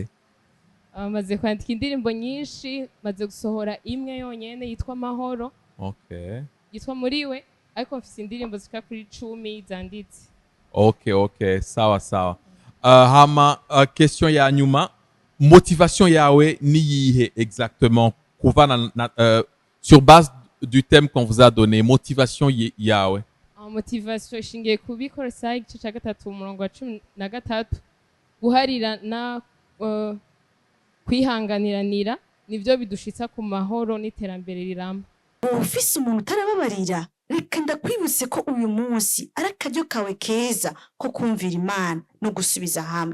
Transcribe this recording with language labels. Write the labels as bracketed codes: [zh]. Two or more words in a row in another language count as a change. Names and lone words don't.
[rn] Maze kwandika indirimbo nyinshi, maze gusohora imwe yonyene yitwa Mahoro. Okay. Yitwa Muriwe, ariko mfise indirimbo zika kuri 10 zanditse. Okay, sawa. Hama question ya nyuma, motivation yawe ni yihe exactement kuvana [fr] sur base du thème qu'on vous a donné, [rn] motivation yawe? Motivation ishingiye kubikora saa igice cya 3 umurongo wa 13, guharira na kwihanganiranira nivyo bidushitsa ku mahoro n'iterambere riramba. Ufise umuntu utarababarira, reka ndakwibutse ko uyu munsi ari akaryo kawe keza ko kumvira Imana no gusubiza hamwe.